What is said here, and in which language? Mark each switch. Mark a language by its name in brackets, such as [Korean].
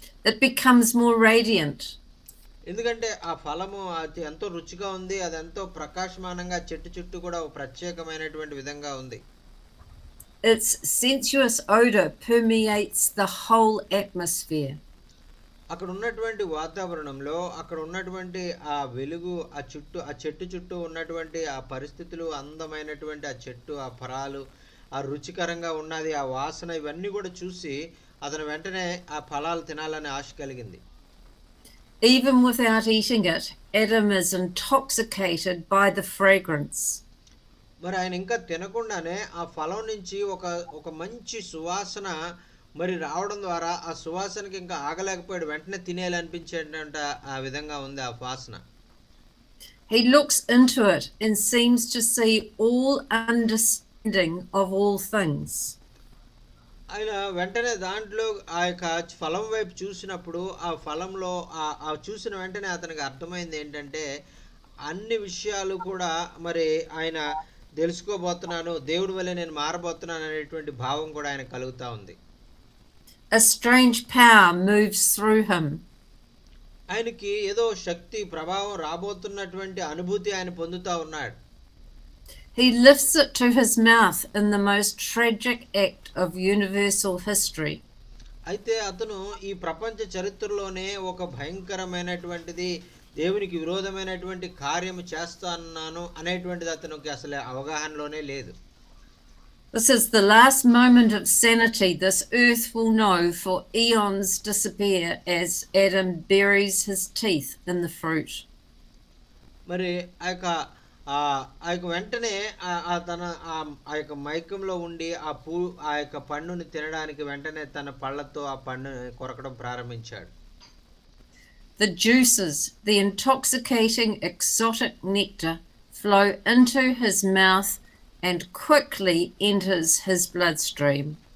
[English] It becomes more radiant. [Telugu] ఎందుకంటే ఆ ఫలము అది ఎంతో రుచిగా ఉంది, అది ఎంతో ప్రకాశమానంగా చెట్టు చుట్టూ కూడా ఒక ప్రత్యేకమైనటువంటి విధంగా ఉంది. [English] Its sensuous odor permeates the whole atmosphere. [Telugu] అక్కడ ఉన్నటువంటి వాతావరణంలో అక్కడ ఉన్నటువంటి ఆ వెలుగు ఆ చెట్టు చుట్టూ ఉన్నటువంటి ఆ పరిస్థితులు, అందమైనటువంటి ఆ చెట్టు, ఆ ఫలాలు, ఆ రుచికరంగా ఉన్నది, ఆ వాసన, ఇవన్నీ కూడా చూసి అతను వెంటనే ఆ ఫలాలు తినాలని ఆశ కలిగింది. [English] Even without eating it, Adam is intoxicated by the fragrance. [Telugu] మరి ఆయన ఇంకా తినకుండానే ఆ ఫలం నుంచి ఒక మంచి సువాసన మరి రావడం ద్వారా ఆ సువాసనకి ఇంకా ఆగలేకపోయాడు, వెంటనే తినేయాలనిపించేట ఆ విధంగా ఉంది ఆ వాసన. [English] He looks into it and seems to see all understanding of all things. [Telugu] ఆయన వెంటనే దాంట్లో ఆ యొక్క ఫలం వైపు చూసినప్పుడు ఆ ఫలంలో ఆ చూసిన వెంటనే అతనికి అర్థమైంది ఏంటంటే అన్ని విషయాలు కూడా మరి ఆయన తెలుసుకోబోతున్నాను, దేవుడి వల్లే నేను మారబోతున్నాను అనేటువంటి భావం కూడా ఆయన కలుగుతా ఉంది. [English] A strange power moves through him. [Telugu] ఆయనకి ఏదో శక్తి ప్రభావం రాబోతున్నటువంటి అనుభూతి ఆయన పొందుతా ఉన్నాడు. [English] He lifts it to his mouth in the most tragic act of universal history. [Telugu] అయితే అతను ఈ ప్రపంచ చరిత్రలోనే ఒక భయంకరమైనటువంటిది, దేవునికి విరోధమైనటువంటి కార్యము చేస్తాను అనేటువంటిది అతనికి అసలు అవగాహనలోనే లేదు. [English] This is the last moment of sanity this earth will know, for eons disappear as Adam buries his teeth in the fruit. [Telugu] మరి ఆ యొక్క వెంటనే తన ఆ యొక్క మైకంలో ఉండి ఆ యొక్క పండుని తినడానికి వెంటనే తన పళ్ళతో ఆ పండుని కొరకడం ప్రారంభించాడు. [English] The juices, the intoxicating exotic nectar, flow into his mouth and quickly enters his bloodstream.